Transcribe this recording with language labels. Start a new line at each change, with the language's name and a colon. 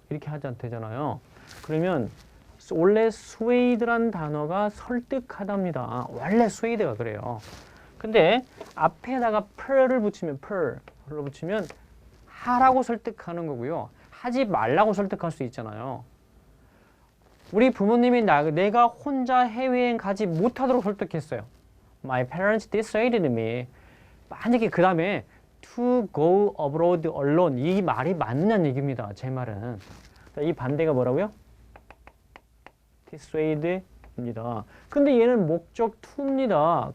Korean: 이렇게 하자 되잖아요. 그러면 원래 스웨이드란 단어가 설득하답니다. 원래 스웨이드가 그래요. 근데 앞에다가 per를 붙이면 per를 붙이면 하라고 설득하는 거고요. 하지 말라고 설득할 수 있잖아요. 우리 부모님이 내가 혼자 해외여행 가지 못하도록 설득했어요.
English: My parents dissuaded me.
Korean: 만약에 그 다음에
English: to go abroad alone
Korean: 이 말이 맞느냐는 얘기입니다. 제 말은. 이 반대가 뭐라고요? dissuade입니다. 근데 얘는 목적 to입니다.